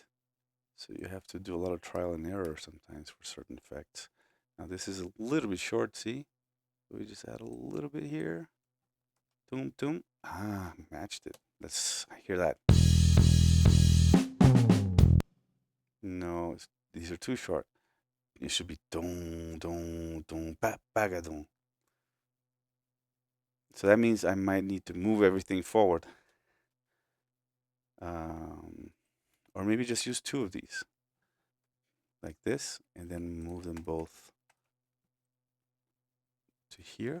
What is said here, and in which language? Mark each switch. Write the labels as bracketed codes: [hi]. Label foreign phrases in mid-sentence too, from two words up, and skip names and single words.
[en] So you have to do a lot of trial and error sometimes for certain effects. Now this is a little bit short. See, we just add a little bit here. Doom, doom. Matched it. Let's hear that. No, these are too short. It should be dong, dong, dong, bagadong. So that means I might need to move everything forward. Or maybe just use 2 of these. Like this, and then move them both to here.